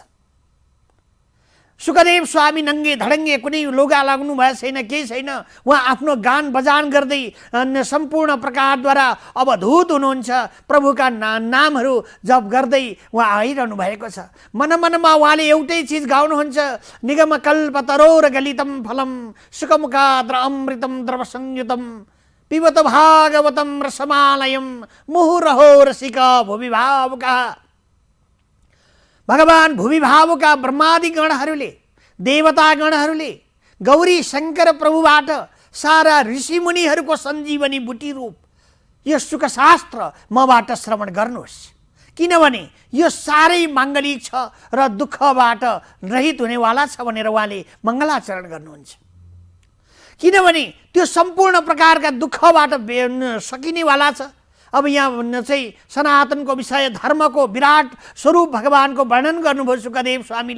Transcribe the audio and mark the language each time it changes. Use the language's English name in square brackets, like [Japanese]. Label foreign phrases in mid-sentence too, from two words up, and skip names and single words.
[Nepali] सुखदेव स्वामी नङ्गे धडङ्गे कुनै लुगा लाग्नु भएको छैन, केही छैन। उहाँ आफ्नो गान बजान गर्दै सम्पूर्ण प्रकारद्वारा अवधूत हुनुहुन्छ। प्रभुका नामहरू जप गर्दै उहाँ आइरहनु भएको छ। मनमनमा उहाँले एउटै चिज गाउनुहुन्छ, [Sanskrit] निगम कल्पतरोर गलितम फलम सुखमुखाद्र अमृतम द्रव संयुतम पिबत भागवतम रसमालयम मुहुरहो रसिका भुवि भावुका। [Nepali] भगवान भूमि भावुका ब्रह्मादि गणहरूले, देवता गणहरूले गौरी शङ्कर प्रभुबाट सारा ऋषिमुनिहरूको सञ्जीवनी बुटी रूप यो सुखशास्त्र मबाट श्रवण गर्नुहोस्, किनभने यो साह्रै माङ्गलिक छ र दुःखबाट रहित हुनेवाला छ भनेर उहाँले मङ्गलाचरण गर्नुहुन्छ। किनभने त्यो सम्पूर्ण प्रकारका दुःखबाट सकिनेवाला छ अब यहाँ चाहिँ सनातनको विषय, धर्मको विराट स्वरूप भगवानको वर्णन गर्नुभयो सुखदेव स्वामीले।